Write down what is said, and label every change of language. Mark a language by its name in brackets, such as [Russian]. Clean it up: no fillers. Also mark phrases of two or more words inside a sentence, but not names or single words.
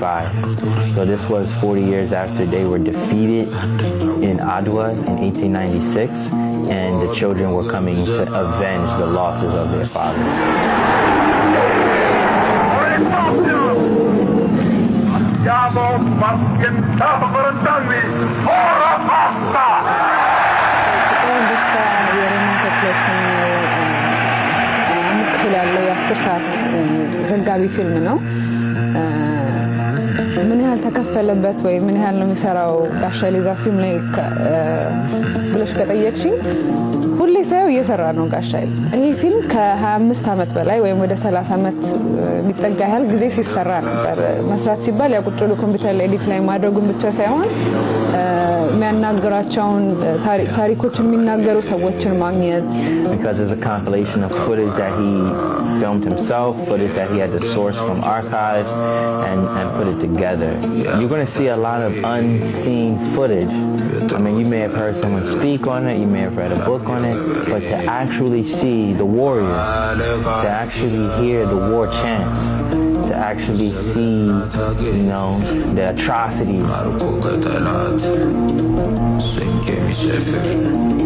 [English] So this was 40 years after they were defeated in Adwa in 1896, and the children were coming to avenge the losses of their fathers. [Italian] Siamo pazientato per 40 anni! Ora basta! [Amharic] አምስት ክፍል ያለው የ10 ሰዓት ዘጋቢ ፊልም ነው። ምን ያህል ተከፈለበት ወይ ምን ያህል ነው የሚሰራው ጋሻ ሊዛ ፊልም ላይ ብለሽ ከጠየቅሽኝ ሁሌ ሳይው እየሰራ ነው ጋሻይ። ይሄ ፊልም ከ25 ዓመት በላይ ወይም ወደ 30 ዓመት ቢጠጋ ያህል ጊዜ ሲሰራ ነበር። መስራት ሲባል ያቁጭሉ ኮምፒውተር ላይ ኤዲት ላይ ማድረጉን ብቻ ሳይሆን የሚያናገራቸውን ታሪኮችን የሚናገሩ ሰዎችን ማግኘት [English] because it's a compilation of footage that he filmed himself, footage that he had to source from archives and put it together. You're going to see a lot of unseen footage. I mean, you may have heard someone speak on it, you may have read a book on it, but to actually see the warriors, to actually hear the war chants, to actually see, you know, the atrocities.